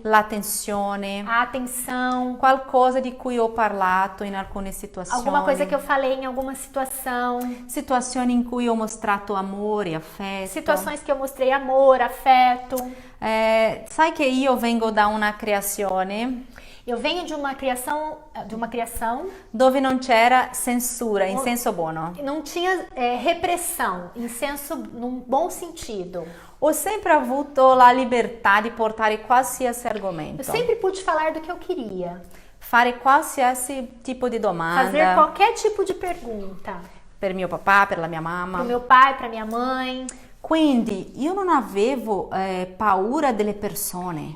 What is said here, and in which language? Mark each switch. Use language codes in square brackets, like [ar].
[it] l'attenzione, [pt] a atenção, [it] qualcosa di cui ho parlato in alcune situazioni. [pt] alguma coisa que eu falei em alguma situação, [it] Situazioni in cui ho mostrato amore, affetto. [pt] situações que eu mostrei amor, afeto. [it] Sai che io vengo da una creazione [pt] Eu venho de uma criação [it] dove non c'era censura in senso buono. [pt] não tinha repressão, num bom sentido. [it] Ho sempre avuto la libertà di portare qualsiasi [pt] Eu [it] argomento, [pt] sempre pude falar do que eu queria, [it] fare qualsiasi tipo di domanda [pt] qualquer tipo de pergunta [it] per mio papà, per la mia mamma. [pt] para meu pai, para minha mãe. [it] Quindi io non avevo paura delle persone,